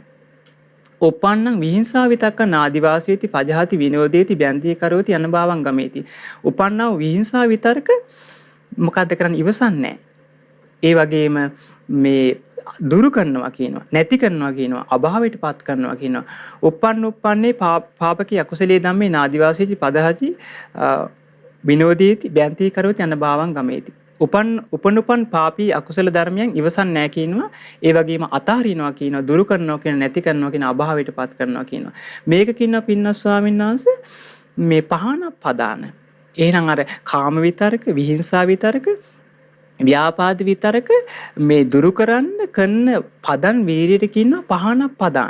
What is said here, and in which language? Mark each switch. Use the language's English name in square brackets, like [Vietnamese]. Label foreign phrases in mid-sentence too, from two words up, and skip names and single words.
[Pali] uppannam විහිංසා විතක්ක නාදිවාසේති පජහති විනෝදේති බැන්ති කරෝති අනභවංගමේති. [Sinhala] උපන්නා වූ විහිංසා විතරක මොකද්ද කරන්නේ? ඉවසන් නැහැ. ඒ වගේම මේ දුරු කරනවා කියනවා නැති කරනවා කියනවා අභාවයටපත් කරනවා කියනවා. [Pali] uppන්නේ පාපකී අකුසලයේ ධම්මේ නාදිවාසේති පදහති විනෝදේති බැන්ති කරෝති අනභවංගමේති. [Sinhala] උපන් පාපී අකුසල ධර්මයන් ඉවසන් නැහැ කියනවා. ඒ වගේම අතහරිනවා කියනවා දුරු කරනවා කියන නැති කරනවා කියන අභාවයටපත් කරනවා කියනවා. මේක කියනවා පින්නස් ස්වාමීන් වහන්සේ මේ [Pali] පහන පදාන. [Sinhala] එහෙනම් අර කාම විතරක විහිංසා විතරක ව්‍යාපාද විතරක මේ දුරු කරන්න කරන පදන් වීරියට කියනවා [Pali] පහන පදාන.